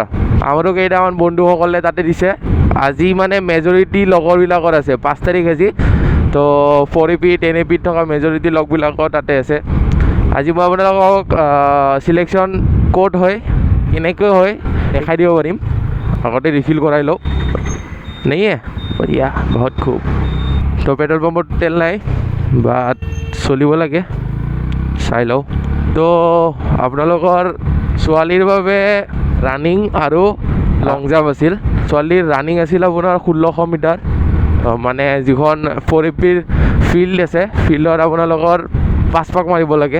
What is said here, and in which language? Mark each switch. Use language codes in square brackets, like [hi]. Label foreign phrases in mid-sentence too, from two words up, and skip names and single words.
[as] আমাৰো কেইটামান বন্ধুসকলে তাতে দিছে। আজি মানে মেজৰিটি লগৰবিলাকৰ আছে 5 তাৰিখ আজি। তো 4AP 10AP থকা মেজৰিটি লগবিলাকৰ তাতে আছে। আজি মই আপোনালোকক চিলেকশ্যন ক'ত হয় কেনেকৈ হয় দেখাই দিব পাৰিম। আগতে ৰিফিল কৰাই লওঁ। [hi] नहीं है बढ़िया बहुत खूब। [as] তো পেট্ৰল পাম্পত তেল নাই বাট চলিব লাগে চাই লওঁ। তো আপোনালোকৰ ছোৱালীৰ বাবে ৰানিং আৰু [en] long jump [as] আছিল। ছোৱালীৰ ৰানিং আছিল আপোনাৰ 1600 মিটাৰ। মানে যিখন 4APৰ ফিল্ড আছে ফিল্ডত আপোনালোকৰ 5 পাক মাৰিব লাগে।